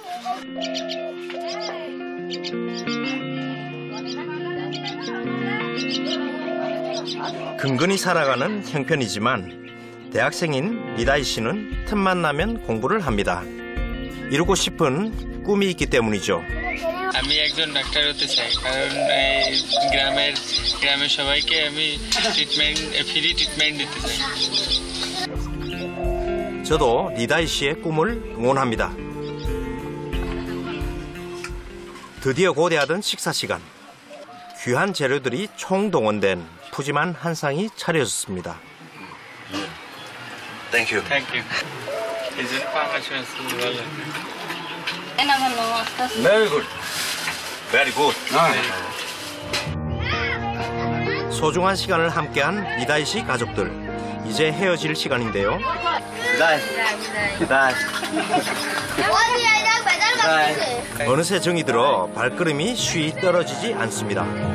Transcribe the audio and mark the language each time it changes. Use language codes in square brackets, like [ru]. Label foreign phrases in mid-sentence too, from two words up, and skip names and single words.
[ko] 근근히 살아가는 형편이지만 대학생인 리다이 씨는 틈만 나면 공부를 합니다. 이루고 싶은 꿈이 있기 때문이죠. [bn] আমি একজন ডাক্তার হতে চাই কারণ গ্রামের সবাইকে আমি [en] free treatment [bn] দিতে চাই. [ko] 저도 리다이 씨의 꿈을 응원합니다. 드디어 고대하던 식사 시간. 귀한 재료들이 총동원된 푸짐한 한상이 차려졌습니다. 땡큐. 이제는 빵을 [en] Very good. Very good. [ko] 소중한 시간을 함께한 리다이 씨 가족들. 이제 헤어질 시간인데요. 어느새 정이 들어 발걸음이 쉬이 떨어지지 않습니다.